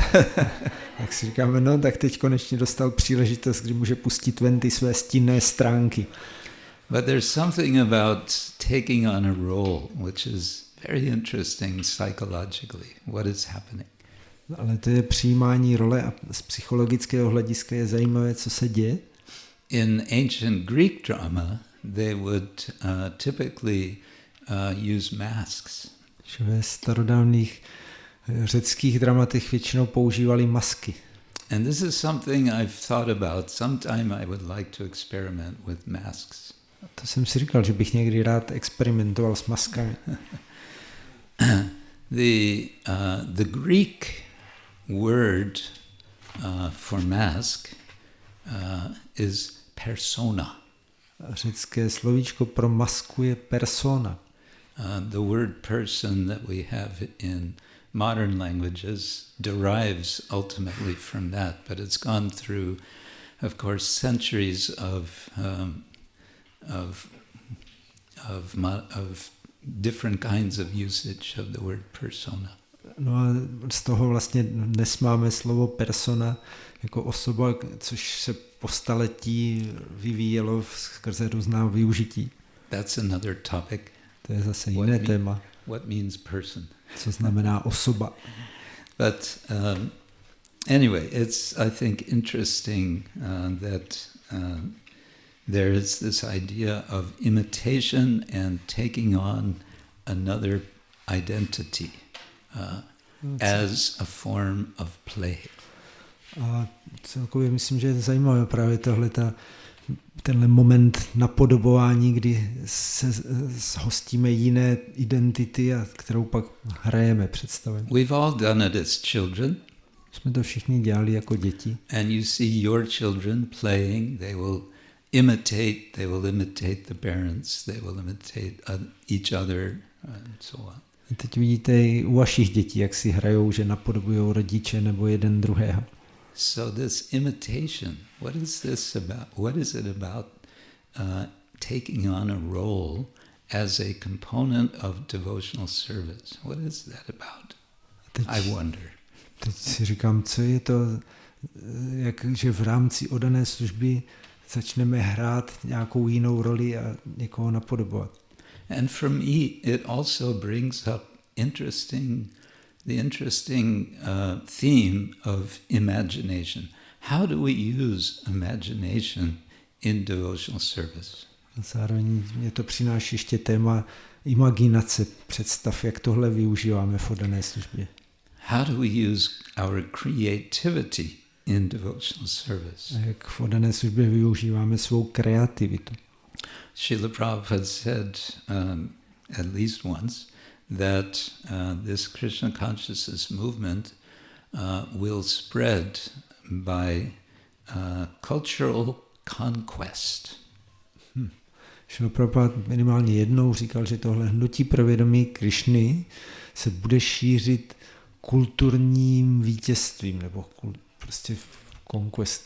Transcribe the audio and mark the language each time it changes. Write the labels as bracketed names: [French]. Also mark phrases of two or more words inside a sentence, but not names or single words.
[Czech] Tak si říkáme, tak teď konečně dostal příležitost, kdy může pustit ven ty své stinné stránky. [English] But there's something about taking on a role which is very interesting psychologically. What is happening? [Czech] Ale to je přijímání role a z psychologického hlediska je zajímavé, co se děje. [English] In ancient Greek drama, they would typically use masks. [Czech] Ve starodávných řeckých dramatech většinou používali masky. [English] And this is something I've thought about. Sometime I would like to experiment with masks. [Czech] To jsem si říkal, že bych někdy rád experimentoval s maskami. [English] The Greek word for mask is persona. [Czech] Řecké slovíčko pro masku je persona. [English] The word person that we have in modern languages derives ultimately from that, but it's gone through, of course, centuries of different kinds of usage of the word persona. [Czech] No a z toho vlastně dnes máme slovo persona jako osoba, což se po staletí vyvíjelo skrze různá využití. [English] That's another topic. [Czech] To je zase jiné téma. [English] What means person? [Czech] Co znamená osoba? [English] But anyway, it's, I think, interesting that there is this idea of imitation and taking on another identity as a form of play. [Czech] A celkově myslím, že je zajímavé právě tenhle moment napodobování, kdy se zhostíme jiné identity, a kterou pak hrajeme, představujeme. [English] We've all done it as children. [Czech] Jsme to všichni dělali jako děti. [English] And you see your children playing, they will imitate the parents, they will imitate each other and so on. [Czech] A teď vidíte i u vašich dětí, jak si hrajou, že napodobujou rodiče nebo jeden druhého. [English] So this imitation, what is this about? What is it about taking on a role as a component of devotional service? What is that about? I wonder. [Czech] Teď si říkám, co je to, že v rámci oddané služby začneme hrát nějakou jinou roli a někoho napodobovat. [English] And for me, it also brings up the interesting theme of imagination. How do we use imagination in devotional service? [Czech] Zároveň mě to přináší ještě téma imaginace, představ, jak tohle využíváme v oddané službě. [English] How do we use our creativity in devotional service? [Czech] A jak v oddané službě využíváme svou kreativitu. [English] Srila Prabhupada said at least once that this Krishna consciousness movement will spread by cultural conquest. [Czech] Srila Prabhupada minimálně jednou říkal, že tohle hnutí pro vědomí Krišny se bude šířit kulturním vítězstvím, nebo prostě conquest.